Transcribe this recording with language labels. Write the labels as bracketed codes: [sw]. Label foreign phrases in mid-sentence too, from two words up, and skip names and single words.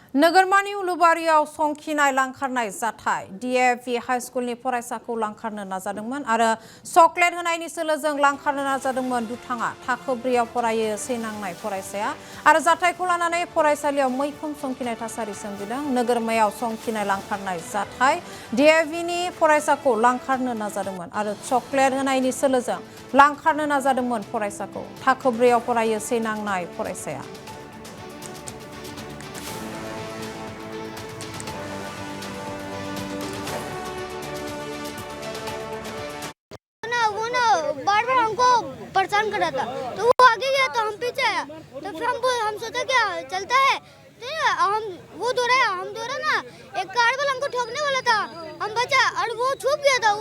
[brx] नोगोरमानि उलुबारियाव संखिनाय लांखारनाय जाथाय DAV हाई स्कुलनि फरायसाखौ लांखारनो नाजादोंमोन आरो चकलेट होनायनि सोलोजों लांखारनो नाजादोंमोन दुथाङा थाखो 4 आव फरायो सैनांनाय फरायसाया आरो जाथायखौ लानानै फरायसालियाव मैखोम संखिनाय थासारि सोमजिदों। नोगोरमायाव संखिनाय लांखारनाय जाथाय DAV नि फरायसाखौ लांखारनो नाजादोंमोन आरो चकलेट होनायनि सोलोजों लांखारनो नाजादोंमोन फरायसाखौ थाखो 4 आव फरायो सैनांनाय फरायसाया। [hi] बार-बार हमको परेशान कर रहा था, तो वो आगे गया तो हम पीछे आया, तो फिर हम सोचा क्या चलता है, हम वो दौड़ा हम दौड़ा ना, एक कार वाला हमको ठोकने वाला था, हम बचा और वो छुप गया था।